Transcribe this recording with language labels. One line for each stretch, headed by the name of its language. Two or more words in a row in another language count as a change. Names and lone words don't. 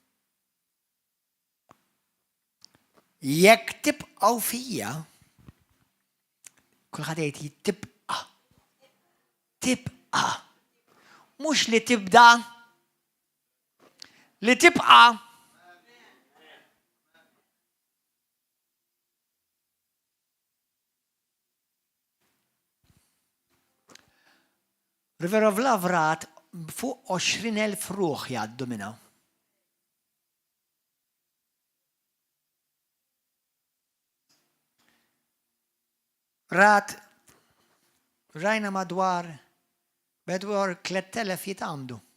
Maltese: Jekk tibqgħu fija, kulħadd jgħid tibqa'. Tibqa'. Mhux li tibda, li tibqa'. River of Love rat fuq 20,000 ruħ jgħaddu minha. Rat rajna madwar 3,000 jitgħamdu.